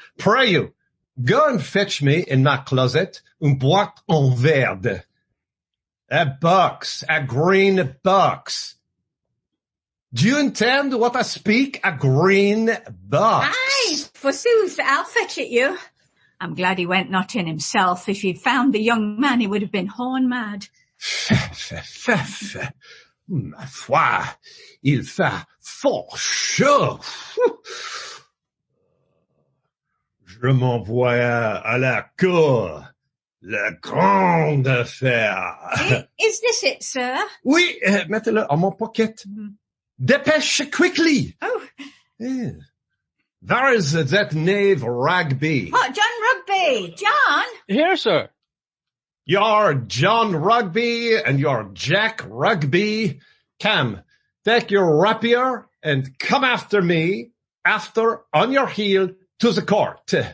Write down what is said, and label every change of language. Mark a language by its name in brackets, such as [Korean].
[English] Pray you, go and fetch me in my closet [French] une boîte en verde. [English] A box, a green box. Do you intend what I speak? A green box. Aye, forsooth, I'll fetch it you. I'm glad he went not in himself. If he'd found the young man, he would have been horn mad. [French] Ma foi, il fait fort chaud. Je m'envoie à la cour. La grande affaire. [English] Is this it, sir? [French] Oui, mettez-le en mon pocket. Dépêche quickly. Oh. Yeah. [English] There is that knave Rugby. What, John Rugby? John? Here, sir. You're John Rugby and you're Jack Rugby. Come, take your rapier and come after me, after on your heel to the court.